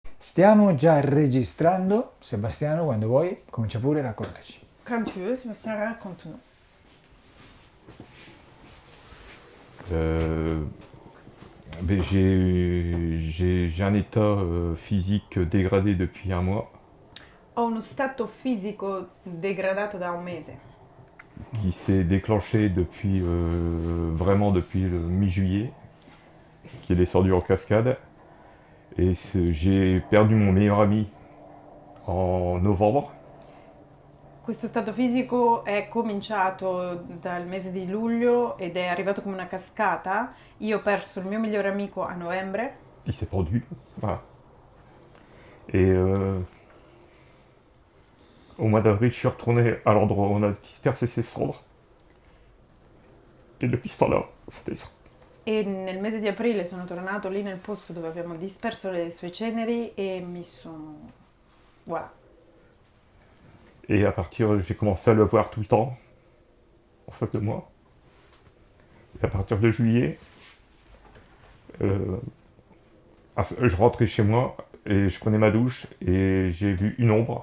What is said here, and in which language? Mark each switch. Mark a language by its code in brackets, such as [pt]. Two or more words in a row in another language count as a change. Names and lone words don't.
[it] Stiamo già registrando. Sebastiano, quando vuoi, comincia pure, raccontaci. [fr] Quand tu veux, Sébastien, raconte-nous. Ben, j'ai un état physique dégradé depuis un mois [it] Ho uno stato fisico degradato da un mese, [fr] qui s'est déclenché vraiment depuis le mi-juillet, qui est descendu en cascade. Et j'ai perdu mon meilleur ami en novembre. [it] Questo stato fisico è cominciato dal mese di luglio ed è arrivato come una cascata. Io ho perso il mio migliore amico a novembre. [fr] Il s'est pendu. Voilà. Et au mois d'avril, je suis retourné à l'endroit où on a dispersé ses cendres. Et depuis ce temps-là, ça descend. [it] E nel mese di aprile sono tornato lì nel posto dove abbiamo disperso le sue ceneri e mi sono... [fr] Voilà. Et à partir, j'ai commencé à le voir tout le temps, en face de moi. Et à partir de juillet, je rentrais chez moi et je prenais ma douche et j'ai vu une ombre.